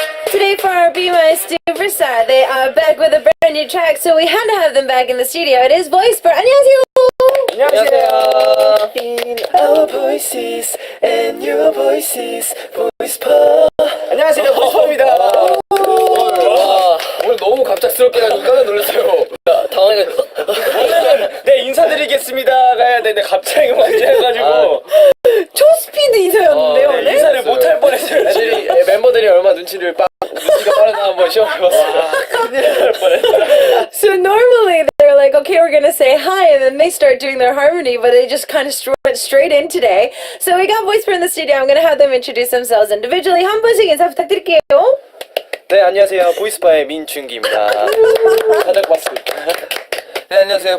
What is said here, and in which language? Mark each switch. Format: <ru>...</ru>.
<en>Today for our Be My Superstar, they are back with a brand new track, so we had to have them back in the studio. It is Voisper.</en> <ko>안녕하세요. 안녕하세요.</ko> <en>In our voices and your voices, 보이스퍼.</en> <ko>안녕하세요, 보이스퍼입니다. 오늘 너무 갑작스럽게 해가지고 깜짝 놀랐어요. 당황해가지고. 오늘은 네 인사드리겠습니다가 해야 되는데 갑자기 먼저 해가지고 초스피드 인사였는데요, 오늘? 인사를 못할 뻔했어요. 멤버들이 얼마 눈치가 빠르나 한번 시험해봤어요.</ko> <en>So normally they're like, okay, we're gonna say hi, and then they start doing their harmony, but they just kind of went straight in today. So we got Voisper in the studio. I'm gonna have them introduce themselves individually.</en> <ko>한 분씩 인사 부탁드릴게요. 네, 안녕하세요. 보이스퍼의 민준기입니다. 가장 반갑습니다. 네, 안녕하세요.</ko>